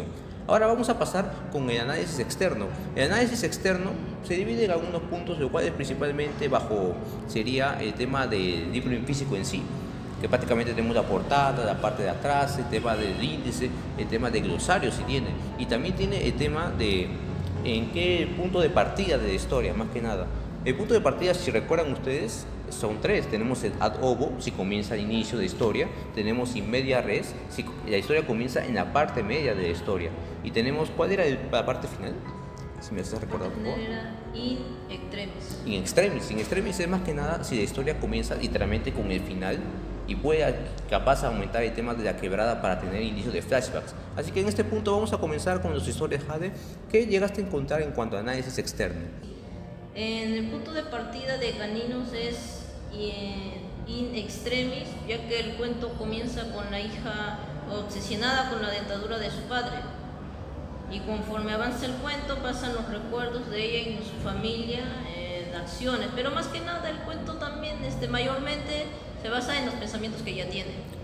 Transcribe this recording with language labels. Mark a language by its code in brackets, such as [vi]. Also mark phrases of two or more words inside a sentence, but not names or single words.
[es] Ahora vamos a pasar con el análisis externo. El análisis externo se divide en algunos puntos, lo cual es principalmente sería el tema del libro en físico en sí, que prácticamente tenemos la portada, la parte de atrás, el tema del índice, el tema de glosario si tiene, y también tiene el tema de en qué punto de partida de la historia, más que nada. El punto de partida, si recuerdan ustedes, son 3. Tenemos el [la] ad ovo, [es] si comienza al inicio de historia, tenemos [la] in media res, [es] si la historia comienza en la parte media de la historia, y tenemos, ¿cuál era la parte final? Si me haces recordar un poco. [la] Era in extremis. In extremis. In extremis [es] es más que nada si la historia comienza literalmente con el final y puede capaz aumentar el tema de la quebrada para tener indicios de flashbacks. Así que en este punto vamos a comenzar con las historias, Jade, que llegaste a encontrar en cuanto a análisis externo. En el punto de partida de Caninos es [la] in extremis, [es] ya que el cuento comienza con la hija obsesionada con la dentadura de su padre. Y conforme avanza el cuento pasan los recuerdos de ella y de su familia, acciones, pero más que nada el cuento también mayormente se basa en los pensamientos que ella tiene.